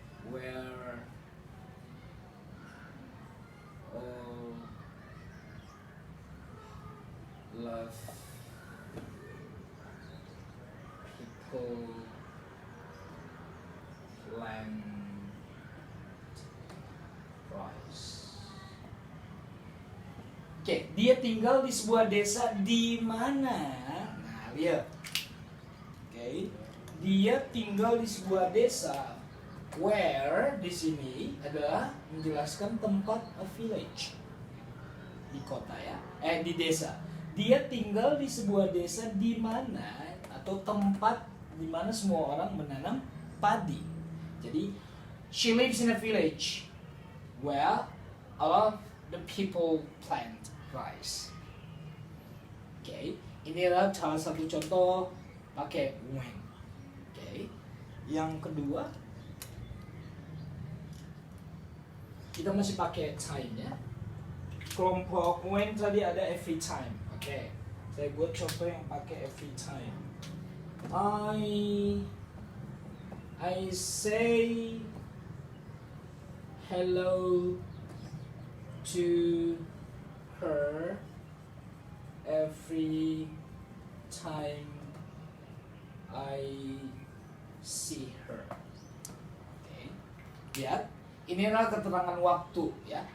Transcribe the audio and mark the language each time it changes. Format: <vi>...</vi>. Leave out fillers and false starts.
<en>where all love people plant rice.</en> <id>Oke, dia tinggal di sebuah desa di mana? Nah, lihat. Oke, dia tinggal di sebuah desa. Where di sini adalah menjelaskan tempat, a village, di kota ya, di desa. Dia tinggal di sebuah desa di mana atau tempat di mana semua orang menanam padi. Jadi,</id> <en>she lives in a village where a lot of the people plant rice.</en> <id>Oke, ini adalah salah satu contoh pakai when. Oke, yang kedua kita masih pakai time ya. Kelompok when tadi ada every time. Oke, saya buat contoh yang pakai every time.</id> <en>I say hello to her every time I see her.</en> <id>Oke, lihat, ini adalah keterangan waktu ya.</id>